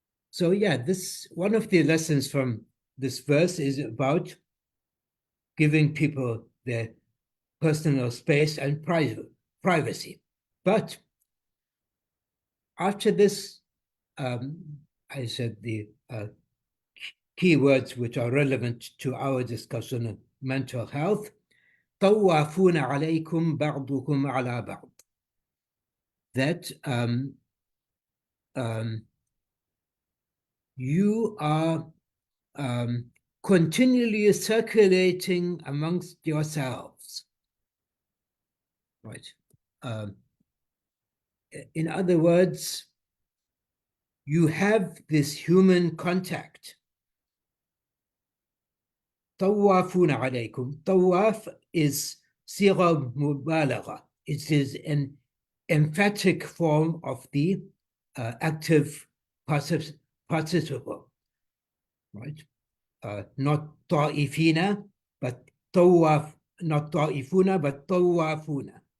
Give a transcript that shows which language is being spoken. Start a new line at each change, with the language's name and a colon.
English: So yeah, this one of the lessons from this verse is about giving people their personal space and privacy. But after this, I said the key words which are relevant to our discussion of mental health.
Arabic: طوافون عليكم بعضكم على بعض.
English: That you are continually circulating amongst yourselves, right? In other words, you have this human contact.
Arabic: طوافون عليكم. طواف is صيغة مبالغة.
English: It is an emphatic form of the active participle, right? Not طائفين, but طواف, not طائفون, but طوافون.